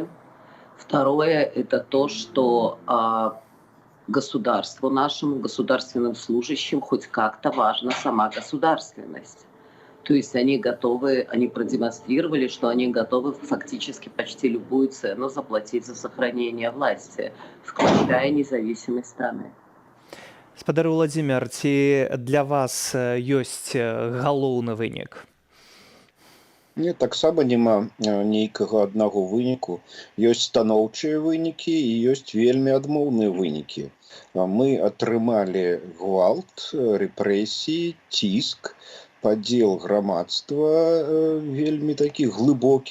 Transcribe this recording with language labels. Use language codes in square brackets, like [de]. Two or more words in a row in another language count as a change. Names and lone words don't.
[ru] Второе – это то, что государству нашему, государственным служащим хоть как-то важна сама государственность. То есть они продемонстрировали, что они готовы фактически почти любую цену заплатить за сохранение власти, включая независимость страны. [be] Спадар Владзімір, ці для вас ёсць галоўны вынік? Не, таксама няма нейкага аднаго выніку. Ёсць станоўчыя вынікі і ёсць вельмі адмоўныя вынікі. Мы атрымалі гвалт, рэпрэсіі, ціск, падзел грамадства вельмі такі глыбокі.